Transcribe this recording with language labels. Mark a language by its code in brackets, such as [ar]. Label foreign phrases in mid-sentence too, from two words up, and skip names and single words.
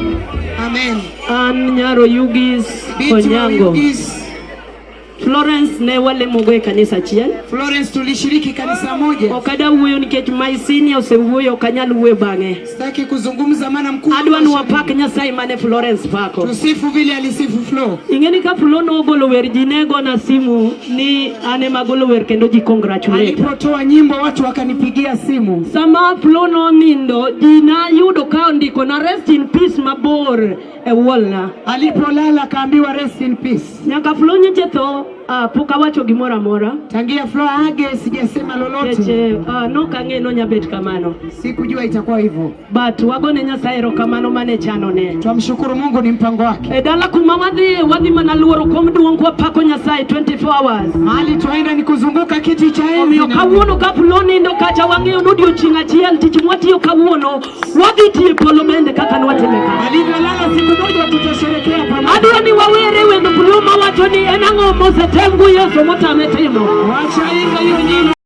[luo] Amen. An Nyaro Yugis Konyango. Florence ne wale mugwe kanisa chiel. [sw] Florence tulishiriki kanisa moja. [luo] Okada uwe nikech [en] my senior [luo] uwe okanyal uwe bange. [sw] Sitaki kuzungumza maana mkuu. [luo] Adwa nuwapak Nyasaye mane Florence pako. [sw] Tusifu vile alisifu Flo. [luo] Ingeni ka Flo no ogolo wer jinego na simu ni ane magolo wer kendo ji congratulate. [sw] Alipotoa nyimbo watu wakanipigia simu. [luo] Sama Flo no nindo jina yudo ka ndiko na [en] rest in peace [luo] mabor e wolna. [sw] Alipolala kaambiwa [en] rest in peace. [luo] Nyaka Flo nyecheto puka wacho gimora mora. [sw] Tangia Flo age sijasema lolote. [luo] Cheche no kange no nyabet kamano. [sw] Sikujua itakuwa hivyo. [luo] But wagone Nyasaye erokamano mane chano ne. [sw] Tumshukuru Mungu ni mpango wake. [luo] E dala kuma wadhi mana luoro kom duong kwa pako Nyasaye 24 hours. [sw] Mahali tuaenda ni kuzunguka kiti cha enzi. [luo] Omiyo kawuono ka Flo nindo kacha wang'eyo nodiochieng' achiel tich mwatiyo kawuono wadhi tiyo polo bende kaka nwatimeka. [sw] Alivyolala siku moja tutasherehekea pamoja. [luo] Adwa ni wawere wendo Flo mawacho ni en ang'o mosetengu Yesu motame timo. [sw] Wacha hiyo nyimbo.